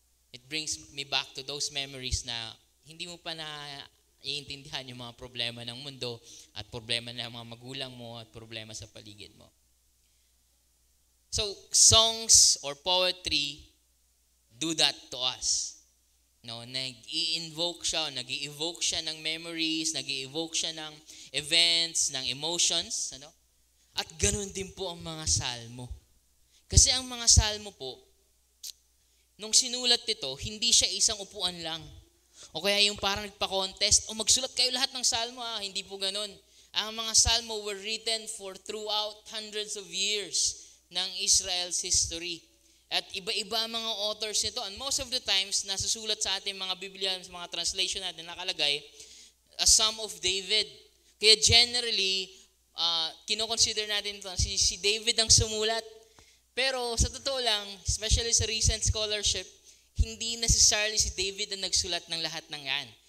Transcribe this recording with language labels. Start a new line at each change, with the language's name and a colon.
English: It brings me back to those memories
Filipino: na hindi mo pa iintindihan yung mga problema ng mundo at problema ng mga magulang mo at problema sa paligid mo.
English: So, songs or poetry do that to us.
Filipino: Nag-i-evoke siya ng memories, nag-i-evoke siya ng events, ng emotions. At ganun din po ang mga salmo. Kasi ang mga salmo po, nung sinulat ito, hindi siya isang upuan lang. O kaya yung parang nagpa-contest, magsulat kayo lahat ng salmo. Hindi po ganun. Ang mga salmo
English: were written for throughout hundreds of years ng Israel's history.
Filipino: At iba-iba ang mga authors nito.
English: And most of the times,
Filipino: nasusulat sa ating mga Biblia, sa mga translation natin, nakalagay, a Psalm of David. Kaya generally, kinoconsider natin ito, si David ang sumulat. Pero sa totoo lang, especially sa recent scholarship, hindi necessarily si David ang nagsulat ng lahat ng yan.